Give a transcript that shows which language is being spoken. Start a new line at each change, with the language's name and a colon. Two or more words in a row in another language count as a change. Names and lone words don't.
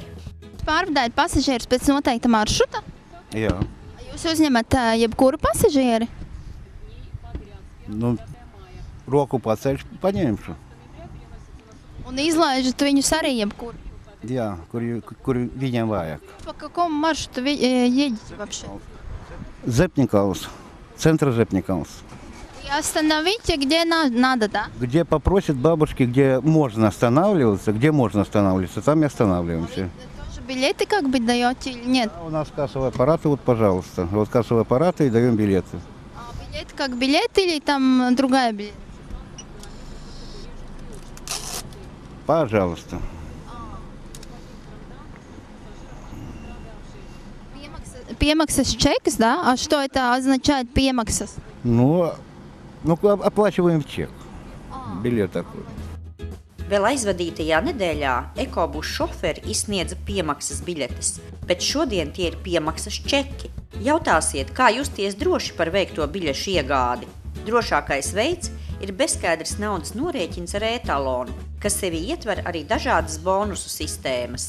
Latvian: Pārvadājat pasažierus pēc noteikta maršruta? Jā. Jūs uzņemat jebkuru pasažieri? Roku paceļš paņemšu. Un izlaižat viņus arī jebkuru? Jā, kur viņiem vajag.
Russian: По какому маршруту вы едете вообще? Зепникаус. Центр Зепникаус. И остановите, где надо, да? Где попросят бабушки, где можно останавливаться, там и останавливаемся. Тоже билеты как бы даете или нет? У нас кассовые аппараты, вот, пожалуйста. Вот кассовые аппараты и даем билеты. А билет как билет или там другая билет? Пожалуйста.
Latvian: Piemaksas čeks,
Russian: да? А что это означает piemaksas? Оплачиваем чек. Билет такой.
Latvian: Vēl aizvadītajā nedēļā ekobusu šoferi izsniedza piemaksas biļetes, bet šodien tie ir piemaksas čeki. Jautāsiet, kā justies droši par veikto biļešu iegādi? Drošākais veids ir bezskaidrs naudas norēķins ar e-talonu, kas sevi ietver arī dažādas bonusu sistēmas.